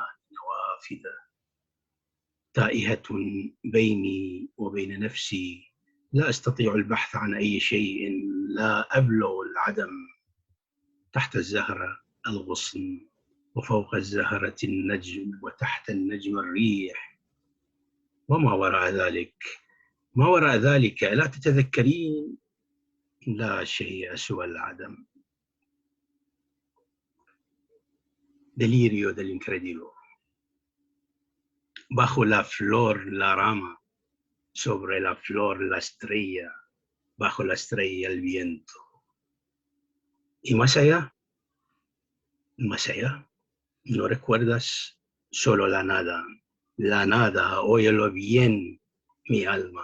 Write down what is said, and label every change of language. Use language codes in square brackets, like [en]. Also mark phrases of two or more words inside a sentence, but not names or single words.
[ar] نوافذة تائهة بيني وبين نفسي لا أستطيع البحث عن أي شيء لا أبلغ العدم تحت الزهرة الغصن وفوق الزهرة النجم وتحت النجم الريح وما وراء ذلك ما وراء ذلك لا تتذكرين لا شيء سوى العدم. [es] Delirio del incrédulo. Bajo la flor la rama, sobre la flor la estrella, bajo la estrella el viento. Y más allá, no recuerdas solo la nada, óyelo bien, mi alma.